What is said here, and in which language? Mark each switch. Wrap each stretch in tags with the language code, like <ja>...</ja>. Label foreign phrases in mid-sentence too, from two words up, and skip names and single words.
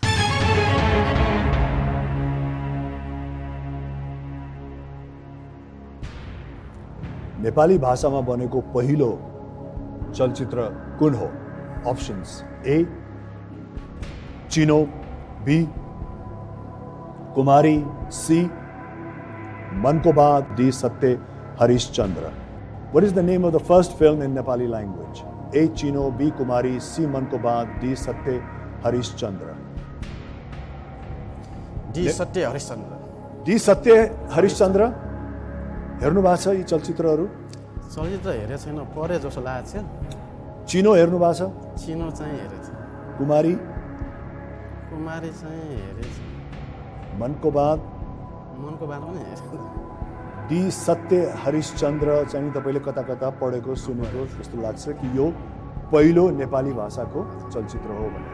<ne>नेपाली भाषामा बनेको पहिलो चलचित्र कुन हो? अप्सन्स: ए चिनो, बी कुमारी, सी मनको बात, डी सत्य हरिश्चंद्र।</ne> <en>What is the name of the first film in Nepali language? A. Chino, B. Kumari, C. Man Ko Baat, D. Satya Harishchandra. D. Satya Harishchandra. D. Satya Harishchandra.</en> <ne>हेर्नु भएको छ यी चलचित्रहरू? चलचित्र हेरेको छैन, पढे जस्तो लागेको छ। चिनो हेर्नु भएको छ? चिनो चाहिँ हेरेको छ। कुमारी चाहिँ हेरेको छ। मनको बात पनि हेरेको। डी सत्य हरिश्चन्द्र चाहिँ तपाईँले कता कता पढेको सुनेको जस्तो लाग्छ कि यो पहिलो नेपाली भाषाको चलचित्र हो भनेर।</ne>